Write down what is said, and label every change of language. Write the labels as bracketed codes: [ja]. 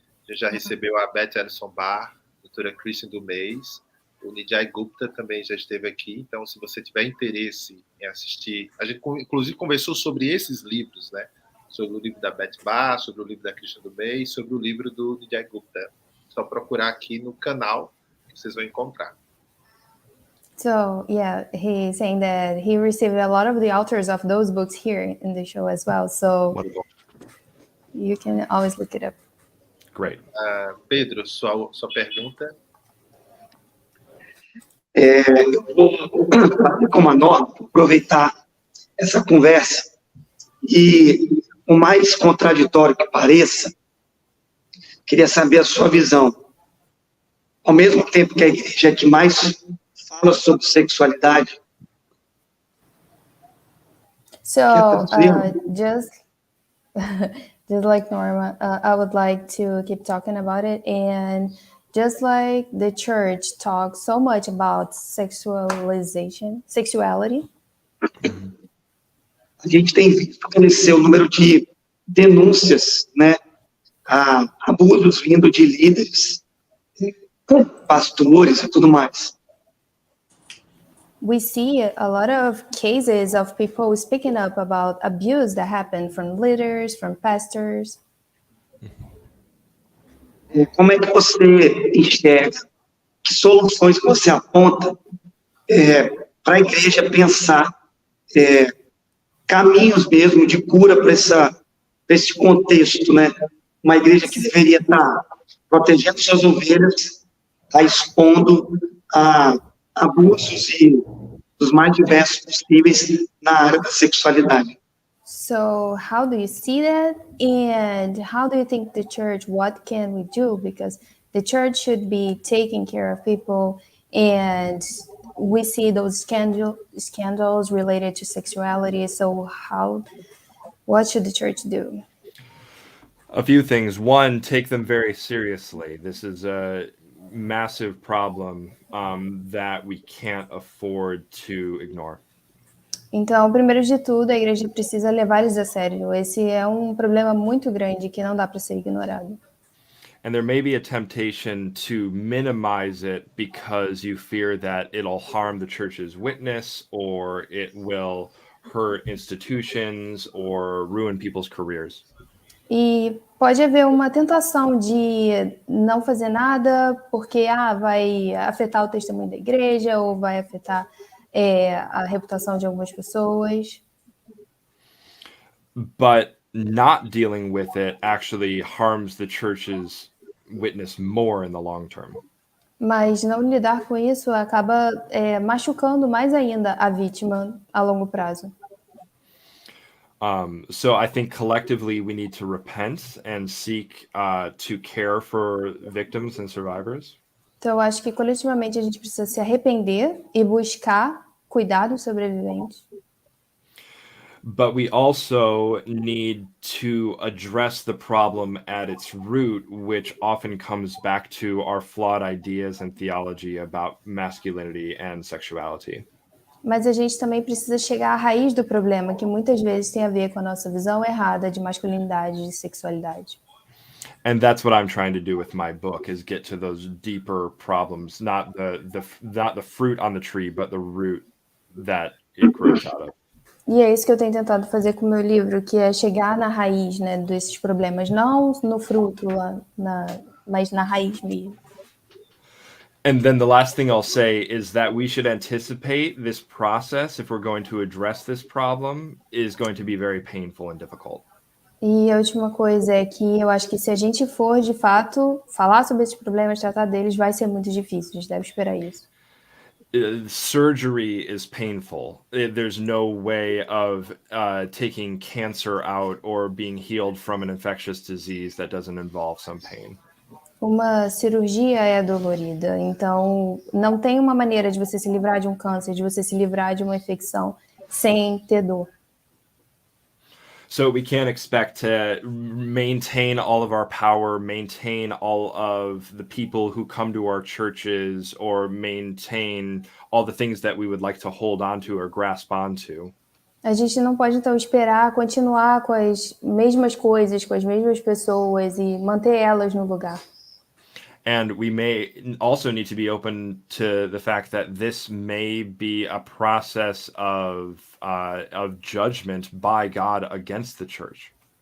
[pt] A gente já recebeu a Beth Allison Barr, a doutora Christian do mês, o Nijay Gupta também já esteve aqui, então se você tiver interesse em assistir, a gente inclusive conversou sobre esses livros, né? Sobre o livro da Beth Barr, sobre o livro da Christian do mês, sobre o livro do Nijay Gupta. Só procurar aqui no canal que vocês vão encontrar. [en] So, yeah, he's saying that he received a lot of the authors of those books here in the show as well. So, Wonderful. You can always look it up. Great. [pt] Pedro, sua pergunta? Eu vou fazer como a nota, aproveitar essa conversa e, o mais contraditório que pareça, queria saber a sua visão. Ao mesmo tempo que a igreja é que mais fala sobre sexualidade. [en] So, just like Norma, I would like to keep talking about it. And just like the church talks so much about sexuality. [pt] A gente tem visto crescer o número de denúncias, né, a abusos vindo de líderes, pastores e tudo mais. [en] We see a lot of cases of people speaking up about abuse that happened from leaders, from pastors. [pt] Como é que você enxerga? Que soluções você aponta para a igreja pensar caminhos mesmo de cura para esse contexto, né? Uma igreja que deveria estar protegendo suas ovelhas, está expondo a abusos dos mais diversos possíveis na área da sexualidade. [en] So how do you see that? And how do you think the church, what can we do? Because the church should be taking care of people, and we see those scandals related to sexuality. So what should the church do? A few things. One, take them very seriously. This is a massive problem that we can't afford to ignore. [pt] Então, primeiro de tudo, a igreja precisa levar eles a sério. Esse é um problema muito grande que não dá para ser ignorado. [en] And there may be a temptation to minimize it because you fear that it'll harm the church's witness, or it will hurt institutions or ruin people's careers. [pt] E pode haver uma tentação de não fazer nada porque vai afetar o testemunho da igreja ou vai afetar a reputação de algumas pessoas. [en] But not dealing with it actually harms the church's witness more in the long term. [pt] Mas não lidar com isso acaba machucando mais ainda a vítima a longo prazo. [en] So I think collectively we need to repent and seek to care for victims and survivors. [pt] Então eu acho que coletivamente a gente precisa se arrepender e buscar cuidar dos sobreviventes. [en] But we also need to address the problem at its root, which often comes back to our flawed ideas and theology about masculinity and sexuality. [pt] Mas a gente também precisa chegar à raiz do problema, que muitas vezes tem a ver com a nossa visão errada de masculinidade e sexualidade. [en] And that's what I'm trying to do with my book, is get to those deeper problems, not the fruit on the tree, but the root that it grows out of. [pt] E é isso que eu tenho tentado fazer com o meu livro, que é chegar na raiz, né, desses problemas, não no fruto, mas na raiz mesmo. [en] And then the last thing I'll say is that we should anticipate this process, if we're going to address this problem, is going to be very painful and difficult. [pt] E a última coisa é que eu acho que se a gente for, de fato, falar sobre esses problemas, tratar deles, vai ser muito difícil, a gente deve esperar isso. [en] Surgery is painful. There's no way of taking cancer out or being healed from an infectious disease that doesn't involve some pain. [pt] Uma cirurgia é dolorida, então não tem uma maneira de você se livrar de um câncer, de você se livrar de uma infecção sem ter dor. [en] So we can't expect to maintain all of our power, maintain all of the people who come to our churches, or maintain all the things that we would like to hold on to or grasp onto. [pt] A gente não pode, então, esperar continuar com as mesmas coisas, com as mesmas pessoas e manter elas no lugar. [en] And we may also need to be open to the fact that this may be a process of judgment by God against the church.